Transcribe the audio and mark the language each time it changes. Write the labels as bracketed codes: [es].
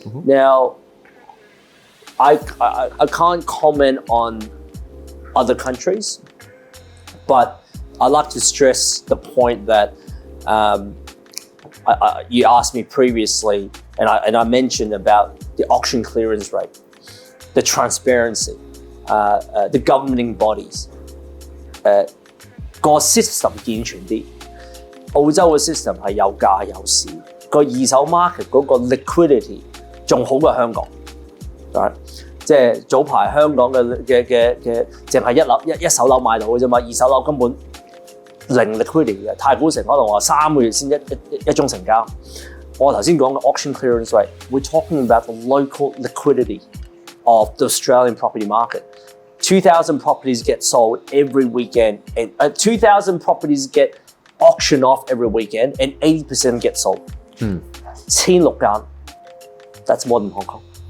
[en] Now, I can't comment on other countries, but I like to stress the point that you asked me previously, and I mentioned about the auction clearance rate, the transparency, the governing bodies. [yue] 個 system 健全啲，澳洲嘅 system 係有價有市，個二手 market 嗰個 liquidity 仲好過香港。 [en] Right? [yue] 即係早排香港嘅淨係一手樓買到嘅啫嘛，二手樓根本零 liquidity 嘅，太古城可能話3個月先一宗成交。我頭先講嘅 [en] auction clearance rate，we're talking about the local liquidity of the Australian property market. 2,000 properties get sold every weekend, and 2,000 properties get auctioned off every weekend, and 80% get sold. [yue] 1,600間 [en] that's more than Hong Kong.